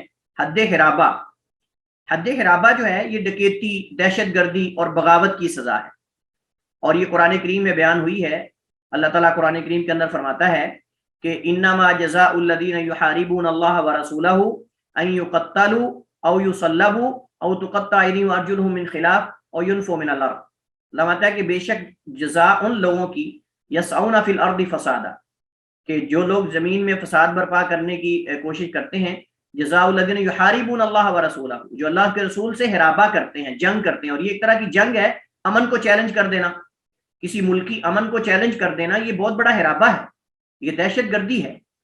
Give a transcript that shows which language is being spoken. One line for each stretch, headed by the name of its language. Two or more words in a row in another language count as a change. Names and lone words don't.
Urdu: حد حرابہ, حد حرابہ جو ہے یہ ڈکیتی, دہشت گردی اور بغاوت کی سزا ہے, اور یہ قرآن کریم میں بیان ہوئی ہے. اللہ تعالیٰ قرآن کریم کے اندر فرماتا ہے کہ
Arabic: انما جزاء الذین یحاربون اللہ ورسولہ ان یقتلوا او یصلبوا او تقطع ایدیہم وارجلہم من خلاف او ینفوا من الارض.
Urdu: فرماتا ہے کہ بے شک جزا ان لوگوں کی
Arabic: یسعون فی الارض فسادا,
Urdu: کہ جو لوگ زمین میں فساد برپا کرنے کی کوشش کرتے ہیں,
Arabic: جزاء الذین یحاربون اللہ ورسولہ,
Urdu: جو اللہ کے رسول سے حرابہ کرتے ہیں, جنگ کرتے ہیں. اور یہ ایک طرح کی جنگ ہے, امن کو چیلنج کر دینا, کسی ملک کی امن کو چیلنج کر دینا, یہ بہت بڑا حرابہ ہے, یہ دہشت گردی ہے.